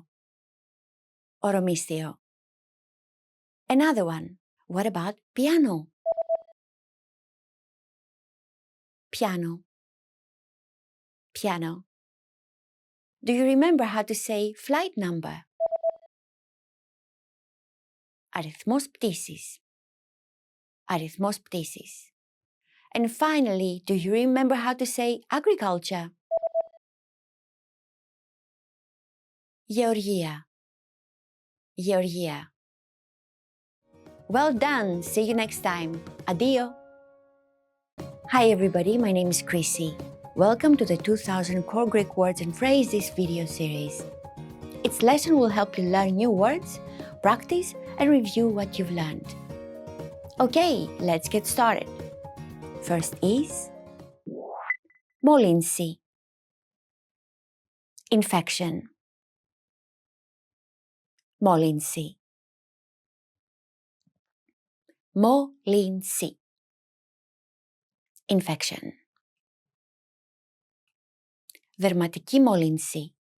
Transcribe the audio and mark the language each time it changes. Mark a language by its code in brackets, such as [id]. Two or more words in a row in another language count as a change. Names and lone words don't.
[el] Ορομίσθιο. [en] Another one. What about piano? Piano. Piano. Do you remember how to say flight number? [el] Αριθμός πτήσης. Αριθμός πτήσης. [en] And finally, do you remember how to say agriculture? [el] Γεωργία. Γεωργία. [en] Well done. See you next time. Addio. Hi everybody, my name is Chrissy. Welcome to the 2000 Core Greek Words and Phrases video series. Its lesson will help you learn new words, practice, and review what you've learned. Okay, let's get started. First is μόλυνση. Infection. Μόλυνση. [el] Μόλυνση. Infection. Δερματική μόλυνση.